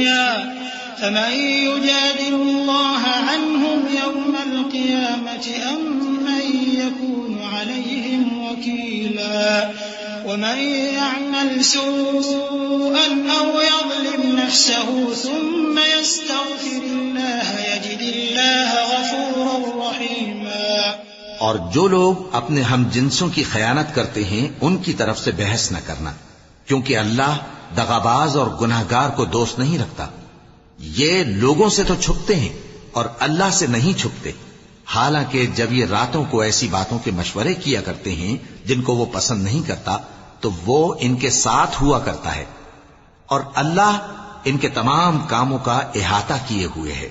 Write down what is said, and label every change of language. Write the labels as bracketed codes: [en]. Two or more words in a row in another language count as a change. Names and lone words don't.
[ar] الدنيا فمن يجادل الله عنهم يوم القيامة أم من يكون عليهم وكيلا ومن يعمل سوءا أو يظلم نفسه ثم يستغفر الله يجد الله غفورا رحيما. [ur] اور جو لوگ اپنے ہم جنسوں کی خیانت کرتے ہیں ان کی طرف سے بحث نہ کرنا، کیونکہ اللہ دغاباز اور گناہگار کو دوست نہیں رکھتا. یہ لوگوں سے تو چھپتے ہیں اور اللہ سے نہیں چھپتے، حالانکہ جب یہ راتوں کو ایسی باتوں کے مشورے کیا کرتے ہیں جن کو وہ پسند نہیں کرتا تو وہ ان کے ساتھ ہوا کرتا ہے، اور اللہ ان کے تمام کاموں کا احاطہ کیے ہوئے ہے.